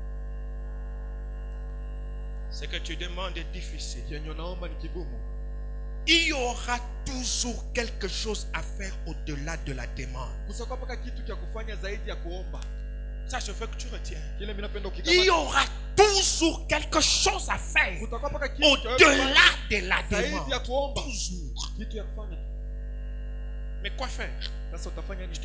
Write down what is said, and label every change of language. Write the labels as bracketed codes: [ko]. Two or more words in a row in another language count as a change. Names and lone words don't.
[fr] Ce que tu demandes est difficile. il y aura toujours quelque chose à faire au-delà de la demande. [sw] Kusakuwa paka kitu cha kufanya zaidi ya kuomba. [fr] Ça, je veux que tu retiens. [sw] Kile mimi napenda [fr] Il y [sw] ukikamata. [fr] aura toujours quelque chose à faire [sw] Kutakuwa paka kitu cha [fr] au-delà de la [sw] zaidi ya [fr] demande. [sw] kuomba. [fr] Toujours. [sw] Kitu ya kufanya. [fr] Mais quoi faire? [sw] Sasa utafanya [fr] Je [sw] nini?